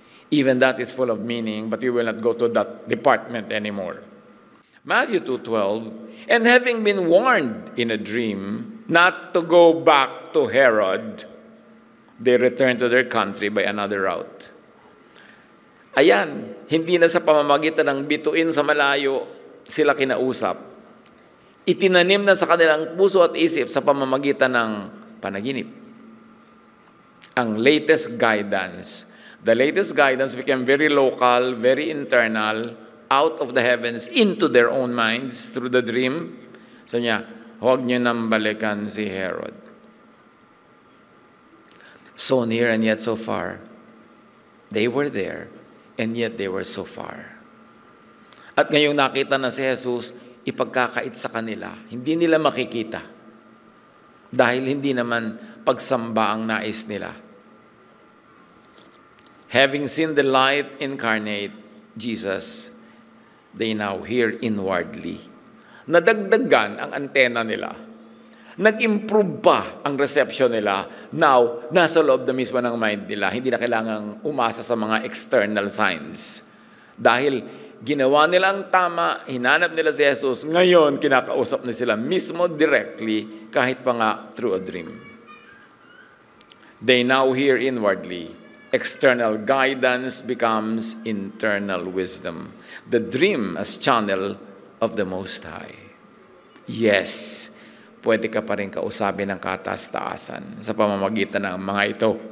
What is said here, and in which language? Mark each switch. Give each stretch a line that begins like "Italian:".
English: Even that is full of meaning, but we will not go to that department anymore. Matthew 2:12, and having been warned in a dream not to go back to Herod, they returned to their country by another route.
Filipino: Ayan, hindi na sa pamamagitan ng bituin sa malayo sila kinausap. Itinanim na sa kanilang puso at isip sa pamamagitan ng panaginip. Ang latest guidance.
English: The latest guidance became very local, very internal, out of the heavens, into their own minds through the dream.
Filipino: Sabi niya, huwag niyo nang balikan si Herod.
English: So near and yet so far. They were there, and yet they were so far.
Filipino: At ngayong nakita na si Jesus, ipagkakait sa kanila. Hindi nila makikita. Dahil hindi naman pagsamba ang nais nila.
English: Having seen the light incarnate, Jesus, they now hear inwardly.
Filipino: Nadagdagan ang antena nila. Nag-improve pa ang reception nila. Now, nasa loob na mismo ng mind nila. Hindi na kailangang umasa sa mga external signs. Dahil ginawa nila ang tama, hinanap nila si Jesus, ngayon kinakausap na sila mismo directly, kahit pa nga
English: through a dream. They now hear inwardly. External guidance becomes internal wisdom. The dream as channel of the Most High.
Filipino: Yes, pwede ka pa rin kausapin ng kataas-taasan sa pamamagitan ng mga ito.